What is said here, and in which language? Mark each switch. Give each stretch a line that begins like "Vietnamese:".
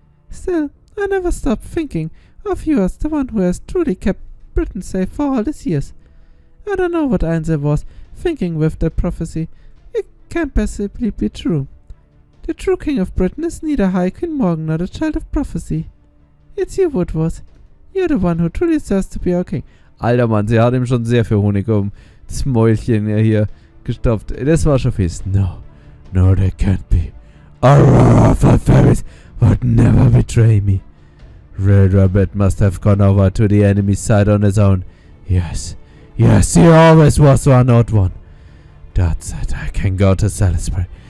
English: Still, I never stopped thinking of you as the one who has truly kept Britain safe for all these years. I don't know what Einzel was thinking with that prophecy. It can't possibly be true. The true king of Britain is neither High Queen Morgan nor the child of prophecy. It's you, Woodward. You're the one who truly deserves to be our king.
German: Alter Mann, sie hat ihm schon sehr viel Honig um das Mäulchen hier gestopft. Das war schon fies.
English: No, they can't be. Aurora of the fairies would never betray me. Red Rabbit must have gone over to the enemy's side on his own. Yes, he always was one odd one. That's it, I can go to Salisbury.